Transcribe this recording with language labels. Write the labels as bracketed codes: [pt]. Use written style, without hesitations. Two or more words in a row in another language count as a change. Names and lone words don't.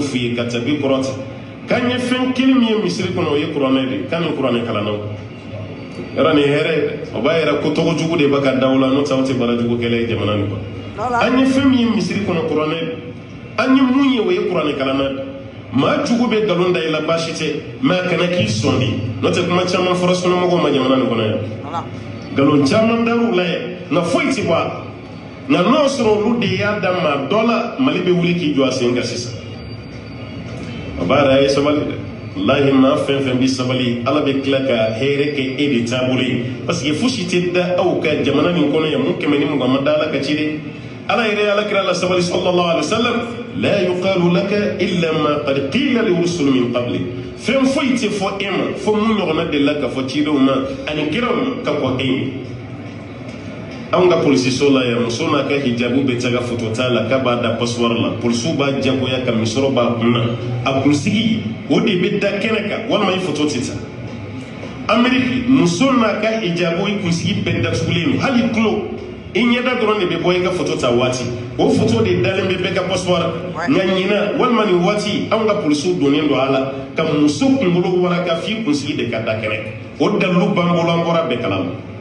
[bm] f'i ye ka tabi kɔrɔta k'an ye fɛn kelen min ye misiri kɔnɔ o ye kuranɛ de k'an ni kuranɛ kalannaw yɔrɔ nin hɛrɛ ye dɛ o b'a yɛrɛ ko tɔgɔ jugu de bɛ ka daw la n'o tɛ aw tɛ baara jugu kɛlɛ ye jamana nin kɔnɔ an ye fɛn min ye misiri kɔnɔ kuranɛ an ye mun ye o ye kuranɛ kalanna maa jugu bɛ nkalon da i la baasi tɛ mɛ a kana k'i sɔn de n'o tɛ kuma caman fɔra sunnamɔgɔw ma jamana nin kɔnɔ yan nkalon caman dar'u la yan nka foyi tɛ bɔ a nka n'o sɔrɔ olu de y'a da maa dɔ la mali bɛ wuli k'i jɔ a sen kan sisan o b'a yɛrɛ a ye sabali dɛ walahi maa fɛn fɛn bɛ sabali ala bɛ tila ka hɛrɛ kɛ e de taabolo ye [fr] parce que [bm] fosi tɛ da aw ka jamana nin kɔnɔ yan mun kɛmɛ ni mugan ma da ala ka ci de ala yɛrɛ ala kira la sabali [ar] صلى الله عليه وسلم لا يقال لك إلا ما قد قيل للرسل من قبلي [bm] fɛn foyi tɛ fɔ e ma fo mun ɲɔgɔnna de la ka fɔ cidenw ma ani kiraw ka kɔ e ye anw ka polisiso la yan muso n'a ka hijabu bɛ taga foto t'a la k'a b'a da passoir la polisiw b'a jagoya ka misɔrɔ b'a kunna a kunsigi o de bɛ da kɛnɛ kan walima i foto tɛ ta ameriki muso n'a ka hijabu i kunsigi bɛɛ datugulen don hali tulo i ɲɛda dɔrɔn de bɛ bɔ i ka foto ta waati o foto de dalen bɛ bɛɛ ka passoir nka ɲinan walima nin waati anw ka polisiw donnen don a la ka muso kunkolo waraka f'i kunsigi de ka da kɛnɛ o dalilu b'an bolo an bɔra bɛɛ kalama